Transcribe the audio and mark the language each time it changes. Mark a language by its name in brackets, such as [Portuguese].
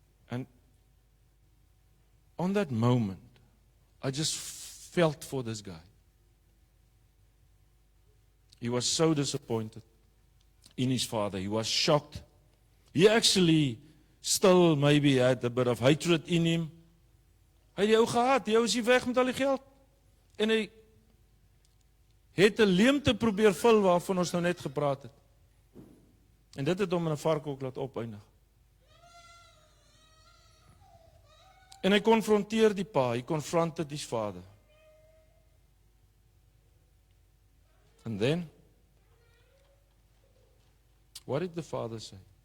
[English] And on that moment, I just felt for this guy. He was so disappointed in his father. He was shocked. He actually still maybe had a bit of hatred in him. [Afrikaans] Hy het die ou gehad, die ou is hier weg met al die geld. En hy het 'n leemte probeer vul waarvan ons nou net gepraat het. En dit het hom in 'n varkhok laat opeindig. En hy konfronteer die pa, [English] hy confronted his father. And then, what did the father say?